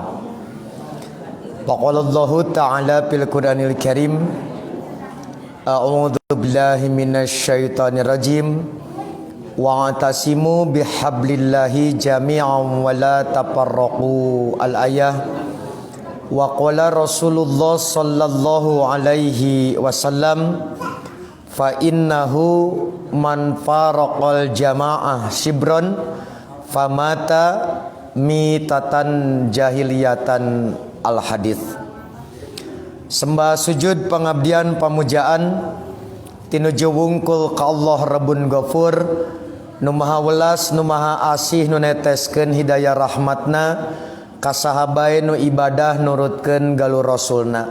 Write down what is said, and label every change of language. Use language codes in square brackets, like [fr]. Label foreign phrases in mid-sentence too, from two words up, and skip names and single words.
[ar] فقال الله تعالى في القرآن الكريم، أعوذ بالله من الشيطان الرجيم واعتصموا بحبل الله جميعا ولا تفرقوا الآية. وقال رسول الله صلى الله عليه وسلم فإنه من فارق الجماعة شبرا فمات ميتة جاهلية الحديث. [su] Sembah sujud pengabdian pamujaan tinuju wungkul ka Allah Rabbun Ghafur nu maha welas nu maha asih nu neteskeun hidayah rahmatna ka sahabae nu ibadah nurutkeun galur rasulna.